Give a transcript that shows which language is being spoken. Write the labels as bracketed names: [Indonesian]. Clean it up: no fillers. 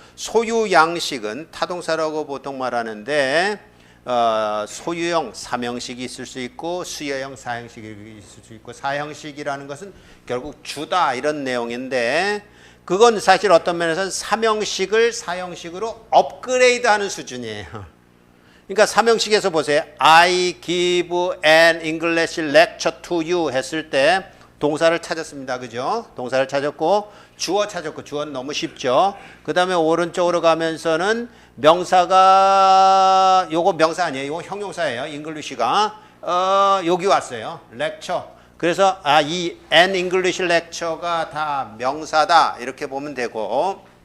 [Korean] 소유 양식은 타동사라고 보통 말하는데 소유형 3형식이 있을 수 있고 수여형 4형식이 있을 수 있고, 4형식이라는 것은 결국 주다 이런 내용인데, 그건 사실 어떤 면에서는 3형식을 4형식으로 업그레이드하는 수준이에요. 그러니까 3형식에서 보세요. [English] I give an English lecture to you [Korean] 했을 때 동사를 찾았습니다. 그죠? 동사를 찾았고 주어 찾았고, 주어는 너무 쉽죠. 그 다음에 오른쪽으로 가면서는 명사가, 요거 명사 아니에요. 요거 형용사예요. English가 여기 왔어요. lecture. 그래서 이 an English lecture가 다 명사다 이렇게 보면 되고,